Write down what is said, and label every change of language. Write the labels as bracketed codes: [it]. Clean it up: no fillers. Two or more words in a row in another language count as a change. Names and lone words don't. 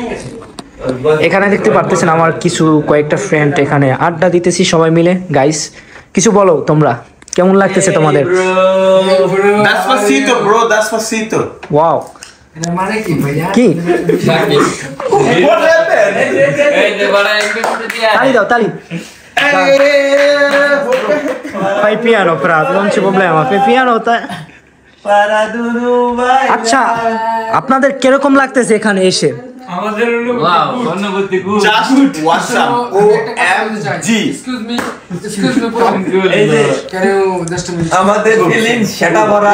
[bn] এখানে দেখতে পারতেছেন আমার কিছু কয়েকটা ফ্রেন্ড, এখানে আড্ডা দিতেছি সবাই মিলে। গাইস, কিছু বলো তোমরা, কেমন লাগতেছে তোমাদের? [es] Despacito, bro, Despacito. [bn] ওয়াও, কি তালি দাও তালি [it] fai piano Prato non c'è problema fai piano [bn] আচ্ছা আপনাদের কিরকম লাগতেছে এখানে এসে আমাদের অনুভূতি খুব [en] just awesome OMG [bn] আমাদের ফিলিংস সেটা ভরা